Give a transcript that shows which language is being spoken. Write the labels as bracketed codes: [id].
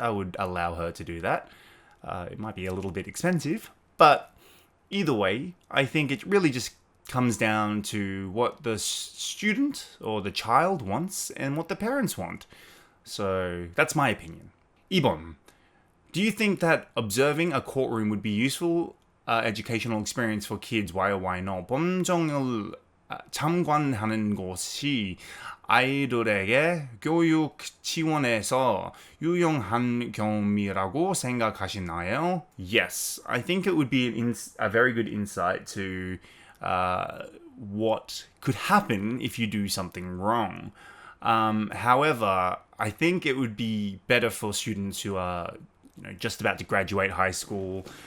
[en] I would allow her to do that. It might be a little bit expensive, but either way, I think it really just comes down to what the student or the child wants and what the parents want. So that's my opinion. [ko] 2번. [en] Do you think that observing a courtroom would be useful educational experience for kids? Why or why not? [ko] 법정을 참관하는 것이 아이들에게 교육 지원에서 유용한 경험이라고 생각하시나요? [en] Yes, I think it would be a very good insight to what could happen if you do something wrong. However, I think it would be better for students who are just about to graduate high school.